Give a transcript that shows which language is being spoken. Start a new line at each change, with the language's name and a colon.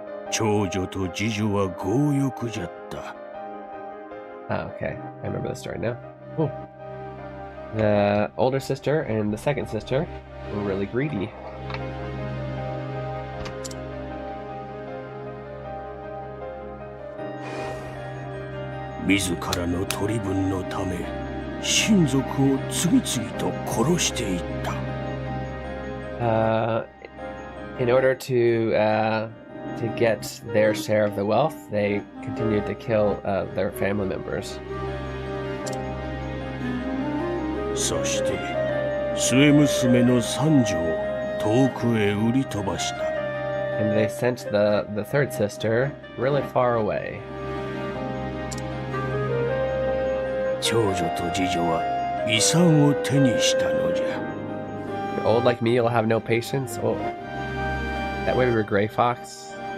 Japanese: 長女と次女は強欲じゃった。
English: Okay, I remember the story now. Cool. The older sister and the second sister were really greedy.
Japanese: 自らの取り分のため、親族を次々と殺していった。
English: In order to get their share of the wealth, they continued to kill their family members.
Japanese: そして末娘の三女を遠くへ売り飛ばした。
English: And they sent the third sister really far away.
Japanese: 長女と次女は遺産を手にしたのじゃ。
English: You're old like me, you'll have no patience. Oh, that way we were Gray Fox.